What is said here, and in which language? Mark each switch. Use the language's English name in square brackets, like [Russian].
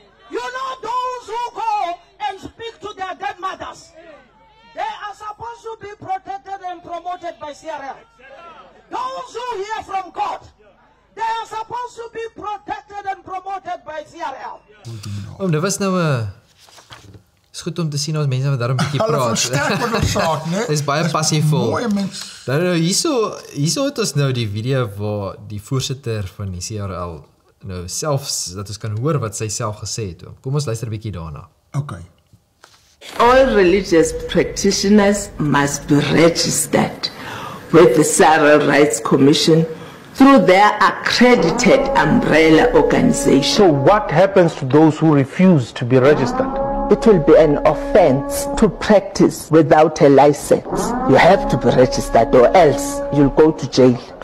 [English] You know, those who go and speak to their dead mothers, they are supposed to be protected and promoted by CRL. Those who hear from God, they are supposed to be protected and promoted by CRL. [Afrikaans] Dit was nou 'n is goed om te sien ons mense wat daar 'n bietjie Hulle praat. versterk wat ons saak, né? Dis baie passievol. Mooi mens. Nou hierso het ons nou die video waar die voorsitter van die CRL nou selfs dat ons kan hoor wat sy self gesê het. Kom ons luister 'n bietjie daarna. Okay. [English] All religious practitioners must be registered with the Civil Rights Commission through their accredited umbrella organization. So what happens to those who refuse to be registered? It will be an offense to practice without a license. You have to be registered or else you'll go to jail.